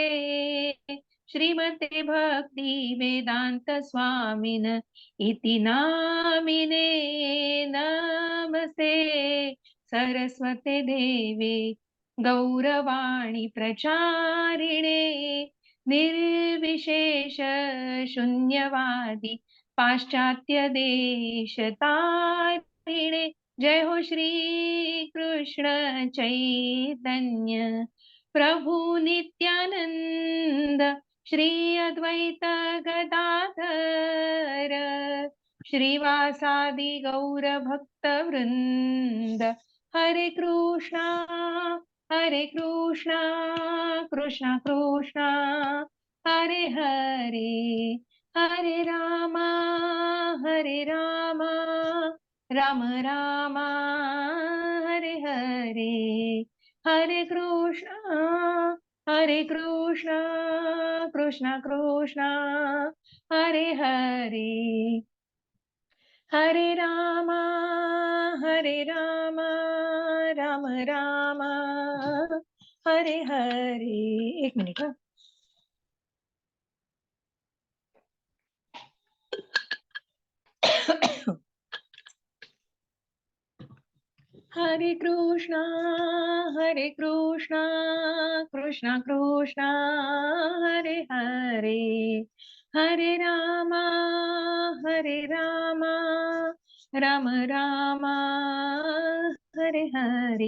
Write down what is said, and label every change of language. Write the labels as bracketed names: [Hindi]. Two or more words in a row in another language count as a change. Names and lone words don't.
[Sanskrit] श्रीमते भक्तिवेदान्तस्वामिन इति नामिने नमस्ते सरस्वते देवे गौरवाणी प्रचारिणे निर्विशेष शून्यवादी पाश्चात्य देशतारिणे। जय हो श्री कृष्ण चैतन्य प्रभु नित्यानंद श्री अद्वैत गदाधर श्रीवासादि गौर भक्त वृंद। हरे कृष्णा कृष्णा कृष्णा हरे हरे, हरे राम राम राम हरे हरे। हरे कृष्णा कृष्णा कृष्णा हरे हरे, हरे राम राम राम हरे हरे। [Marathi] एक मिनिट हं. [Sanskrit] हरे कृष्णा कृष्णा कृष्णा हरे हरे, हरे राम राम राम हरे हरे।